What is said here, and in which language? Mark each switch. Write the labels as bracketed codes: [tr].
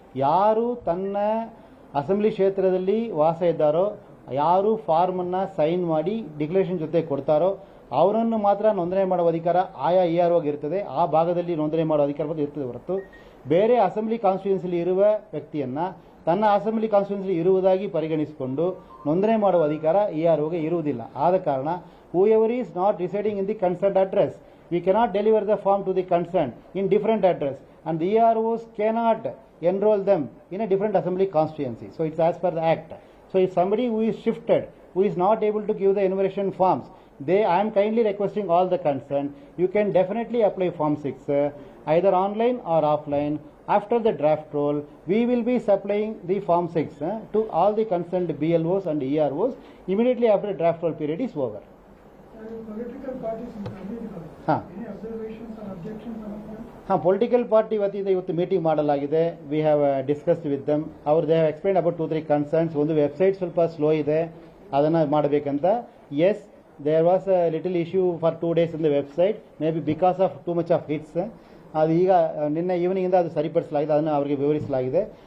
[kn] ಯಾರು ತನ್ನ ಅಸೆಂಬ್ಲಿ ಕ್ಷೇತ್ರದಲ್ಲಿ ವಾಸ ಇದ್ದಾರೋ, ಯಾರು ಫಾರ್ಮನ್ನು ಸೈನ್ ಮಾಡಿ ಡಿಕ್ಲರೇಷನ್ ಜೊತೆ ಕೊಡ್ತಾರೋ ಅವರನ್ನು ಮಾತ್ರ ನೋಂದಣಿ ಮಾಡುವ ಅಧಿಕಾರ ಆಯಾ EROಗೆ ಇರ್ತದೆ. ಆ ಭಾಗದಲ್ಲಿ ನೋಂದಣಿ ಮಾಡುವ ಅಧಿಕಾರ ಇರ್ತದೆ ಹೊರತು ಬೇರೆ ಅಸೆಂಬ್ಲಿ ಕಾನ್ಸ್ಟಿಟ್ಯೂನ್ಸಿಲಿ ಇರುವ ವ್ಯಕ್ತಿಯನ್ನು ತನ್ನ ಅಸೆಂಬ್ಲಿ ಕಾನ್ಸ್ಟಿಟ್ಯೂನ್ಸಿಲಿ ಇರುವುದಾಗಿ ಪರಿಗಣಿಸಿಕೊಂಡು ನೋಂದಣಿ ಮಾಡುವ ಅಧಿಕಾರ EROಗೆ ಇರುವುದಿಲ್ಲ. ಆದ ಕಾರಣ [en] whoever is not residing in the concerned address, we cannot deliver the form to the concerned in different address, and the EROs cannot enroll them in a different assembly constituency. So it's as per the act. So if somebody who is shifted, who is not able to give the enumeration forms, I am kindly requesting all the concerned, you can definitely apply form 6 either online or offline. After the draft roll, we will be supplying the form 6 to all the concerned BLOs and EROs immediately after the draft roll period is over. Political parties in Karnataka, any observations or objections on that? [kn] Political party ವತಿಯಿಂದ ಇವತ್ತು meeting ಮಾಡಲಾಗಿದೆ. [en] We have discussed with them. [kn] ಅವರು [en] They have explain about 2-3 concerns. [kn] ಒಂದು website ಸ್ವಲ್ಪ slow ಇದೆ, ಅದನ್ನು ಮಾಡಬೇಕಂತ. [en] Yes, there was a little issue for 2 days in the website, may be because of too much of hits. [kn] ಅದು ಈಗ ನಿನ್ನೆ ಈವ್ನಿಂಗಿಂದ ಅದು ಸರಿಪಡಿಸಲಾಗಿದೆ, ಅದನ್ನು ಅವರಿಗೆ ವಿವರಿಸಲಾಗಿದೆ.